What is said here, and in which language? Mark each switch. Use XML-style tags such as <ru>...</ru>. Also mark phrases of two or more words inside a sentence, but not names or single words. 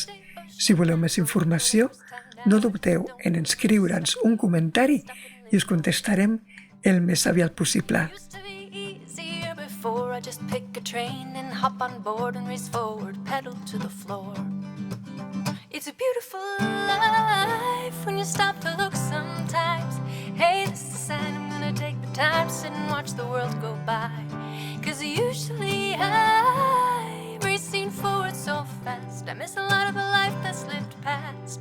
<ca>Si voleu més informació, no dubteu en escriure'ns un comentari i us contestarem el més aviat possible.</ca> <en>I just pick a train and hop on board and race forward, pedal to the floor. It's a beautiful life when you stop to look sometimes. Hey, this is a sign I'm gonna take the time, sit and watch the world go by. 'Cause usually I'm racing forward so fast, I miss a lot of a life that's lived past.</en>